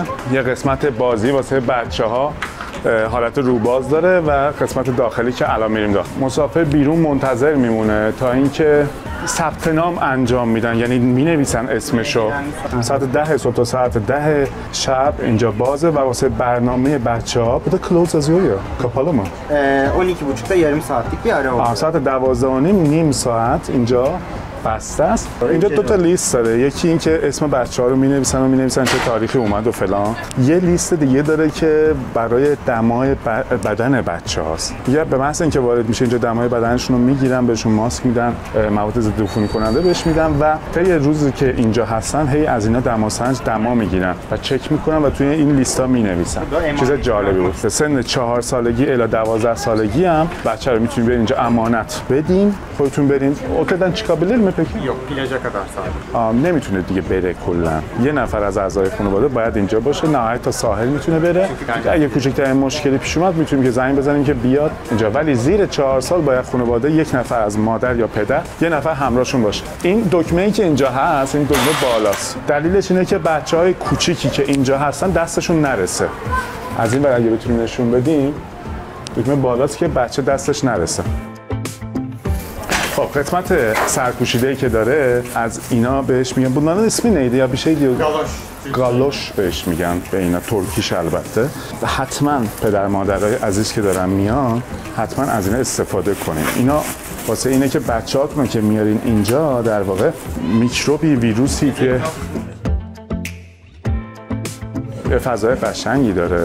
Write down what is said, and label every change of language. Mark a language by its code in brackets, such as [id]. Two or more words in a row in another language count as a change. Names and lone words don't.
[fa] یه قسمت بازی واسه بچه‌ها حالت روباز داره و قسمت داخلی که الان میریم داخل. مسافر بیرون منتظر میمونه تا اینکه ثبت نام انجام میدن، یعنی مینویسن اسمشو. ساعت 10 صبح تا ساعت 10 شب اینجا بازه و واسه برنامه بچه‌ها بده کلوز از یا کاپالا ما [tr] 12:30 yarım saatlik bir ara oldu. [fa] ساعت 12:30 نیم ساعت اینجا بسته است. اینجا دو تا لیست داره، یکی این که اسم بچه‌ها رو می‌نویسن چه تاریخی اومد و فلان. یه لیست دیگه داره که برای دمای بدن بچه‌هاست. دیگه به محض اینکه وارد میشه اینجا دمای بدنشون رو میگیرن، بهشون ماسک میدن، مواد ضد عفونی کننده بهش میدن و طی روزی که اینجا هستن هی از اینا دماسنج دما میگیرن و چک میکنن و توی این لیستا مینویسن. چیز جالبی بود. سن 4 سالگی الی 12 سالگی هم بچه رو میتونید برید اینجا امانت بدین، خودتون برین. [tr] Otelden çıkabilir mi peki? Yok, plaja kadar sadece. [fa] نمیتونه دیگه بره کلا. یه نفر از اعضای خانواده باید اینجا باشه، نهایت تا ساحل میتونه بره. اگه کوچکترین مشکلی پیش اومد میتونیم که زنگ بزنیم که بیاد اینجا، ولی زیر 4 سال باید خانواده یک نفر از مادر یا پدر، یه نفر همراهشون باشه. این دکمه‌ای که اینجا هست، این دکمه بالاست. دلیلش اینه که بچهای کوچیکی که اینجا هستن دستشون نرسه. از این ور اگه بتونیم نشون بدیم، دکمه بالاست که بچه دستش نرسه. خب قسمت سرپوشیده‌ای که داره از اینا بهش میگن، [tr] bunların ismi neydi ya bir şey diyor. [fa] گالوش بهش میگن به اینا، ترکیش البته. و حتما پدر مادرای عزیز که دارن میان حتما از اینا استفاده کنین. اینا واسه اینه که بچه‌هاتون که میارین اینجا در واقع میکروبی ویروسی توی فضای قشنگی داره.